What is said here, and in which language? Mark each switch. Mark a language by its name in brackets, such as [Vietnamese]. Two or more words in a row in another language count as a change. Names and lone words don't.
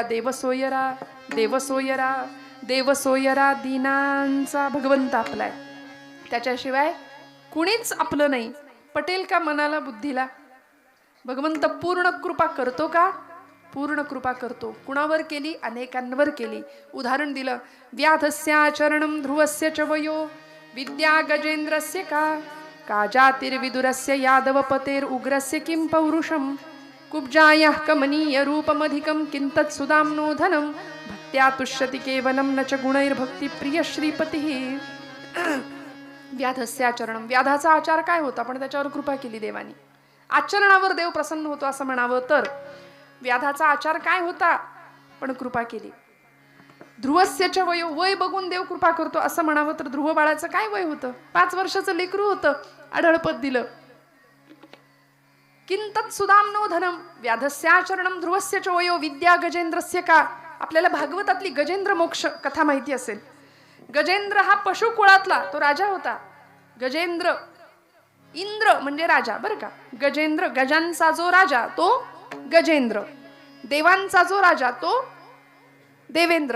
[Marathi] देवसोयरा देवसोयरा देवसोयरा, दीनांचा भगवंत आपलाय, त्याच्याशिवाय कुणीच आपलं नाही. पटेल का मनाला बुद्धीला? भगवंत पूर्ण कृपा करतो का? पूर्ण कृपा करतो. कुणावर केली? अनेकांवर केली. उदाहरण दिलं, [Sanskrit] व्याधस्याचरणं ध्रुवस्य च वयो विद्या गजेंद्रस्य का जातिर्विदुरस्य यादवपतेर उग्रस्य किं पौरुषम कुब्जायः कमनीय रूपमधिकं किंतत् सुदाम्नो धनं भक्त्या तुष्यति केवलं न च गुणैर्भक्ती प्रिय श्रीपती. [Marathi] व्याधस्याचरणं, व्याधाचा आचार काय होता पण त्याच्यावर कृपा केली देवानी. आचरणावर देव प्रसन्न होतो असं म्हणावं तर व्याधाचा आचार काय होता पण कृपा केली. [Sanskrit] ध्रुवस्य च वयो, [Marathi] वय बघून देव कृपा करतो असं म्हणावं तर ध्रुव बाळाचं काय वय होतं? 5 वर्षाचं लेकरू होतं, आढळपद दिलं. [Sanskrit] किंतत् सुदाम्नो धनम व्याधस्याचरणं ध्रुवस्य च वयो विद्या गजेंद्रस्य का. [Marathi] आपल्याला भागवतातली गजेंद्र मोक्ष कथा माहिती असेल. गजेंद्र हा पशुकुळातला तो राजा होता. गजेंद्र, इंद्र म्हणजे राजा बरं का. गजेंद्र, गजांचा जो राजा तो गजेंद्र, देवांचा जो राजा तो देवेंद्र.